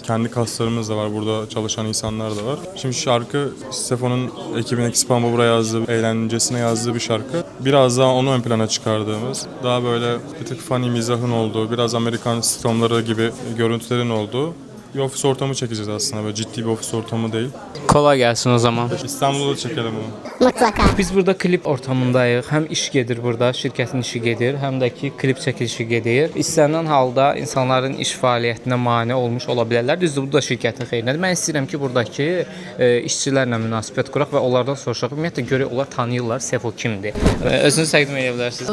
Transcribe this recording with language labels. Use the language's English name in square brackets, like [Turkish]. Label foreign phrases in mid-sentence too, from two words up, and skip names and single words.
[Turkish] Kendi kaslarımız da var, burada çalışan insanlar da var. Şimdi şarkı Sefo'nun ekibine Spam buraya yazdığı, eğlencesine yazdığı bir şarkı. Biraz daha onu ön plana çıkardığımız, daha böyle bir tık funny mizahın olduğu, biraz Amerikan sitcomları gibi görüntülerin olduğu bir ofis ortamı çekeceğiz aslında. Böyle ciddi bir ofis ortamı değil. Kolay gelsin o zaman. İstanbul'da çekelim bunu. [Azerbaijani] Biz burada klip ortamındayıq. Həm iş gedir burada, şirkətin işi gedir, həm də ki klip çəkilişi gedir. İstənilən halda insanların iş fəaliyyətinə mane olmuş ola bilərlər. Düzdür, bu da şirkətin xeyrinədir. Mən istəyirəm ki, buradakı işçilərlə münasibət quraq və onlardan soruşaq. Ümumiyyətlə görək onlar tanıyırlar, Sefo kimdir. Özünüzü təqdim edə bilərsiniz.